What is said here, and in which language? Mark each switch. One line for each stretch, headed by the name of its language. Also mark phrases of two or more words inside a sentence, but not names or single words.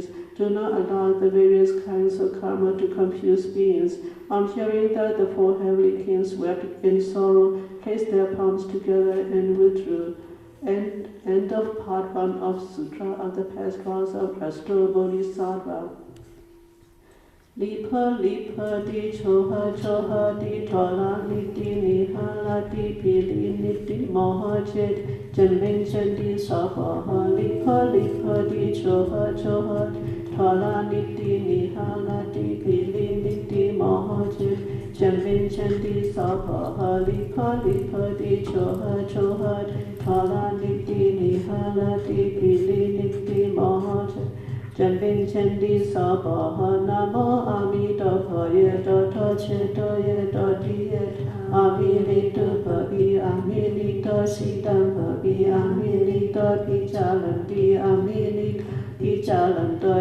English: Do not allow the various kinds of karma to confuse beings. On hearing that, the four heavenly kings wept in sorrow, placed their palms together and withdrew. End of part 1 of Sutra of the Passcode of Astral Bodhisattva.
Sanskrit: Lipa lipa di choha choha di tola niti nihala di pili niti moha chit janmin chandi sapaha. Lipa lipa di choha choha tola niti nihala di pili niti moha chit janmin chandi sapaha. Lipa lipa di choha choha tola niti nihala di pili niti moha chit Janmin Chandi Sabaha Namo Amidabhaya Data Chetoye Dotiyet Amilita Pabi Amilita Siddham Pabi Amilita Pijalanti Amilita Pijalanta